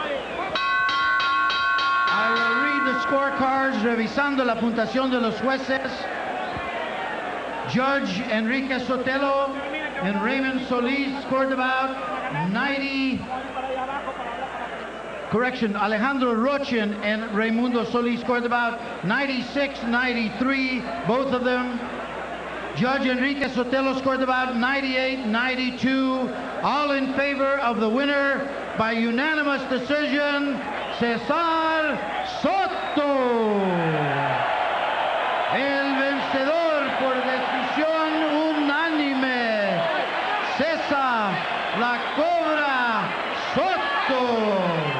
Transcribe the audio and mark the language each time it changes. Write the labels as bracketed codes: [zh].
[en] I will read the scorecards, [es] revisando la puntuación de los jueces. [en] Judge Enrique Sotelo and Raymond Solis scored about 90. Correction, Alejandro Rochin and Raimundo Solis scored about 96, 93, both of them. Judge Enrique Sotelo scored about 98, 92, all in favor of the winner by unanimous decision, Cesar Soto. [es] El vencedor por decisión unánime, Cesar La Cobra Soto.